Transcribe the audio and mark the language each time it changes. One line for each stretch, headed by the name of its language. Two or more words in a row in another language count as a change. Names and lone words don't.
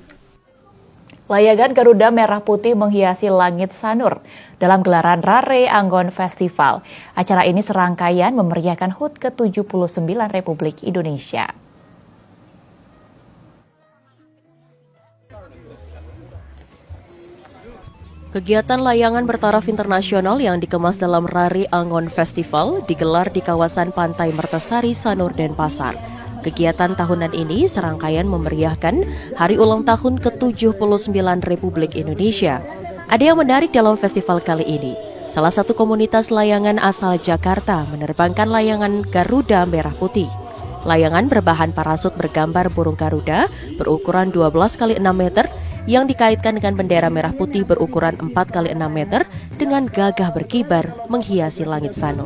Indonesian: Layangan Garuda Merah Putih menghiasi langit Sanur dalam gelaran Rare Anggon Festival. Acara ini serangkaian memeriahkan HUT ke-79 Republik Indonesia. Kegiatan layangan bertaraf internasional yang dikemas dalam Rare Anggon Festival digelar di kawasan Pantai Mertasari, Sanur, Denpasar. Kegiatan tahunan ini serangkaian memeriahkan hari ulang tahun ke-79 Republik Indonesia. Ada yang menarik dalam festival kali ini. Salah satu komunitas layangan asal Jakarta menerbangkan layangan Garuda Merah Putih. Layangan berbahan parasut bergambar burung Garuda berukuran 12 x 6 meter yang dikaitkan dengan bendera merah putih berukuran 4 x 6 meter dengan gagah berkibar menghiasi langit Sanur.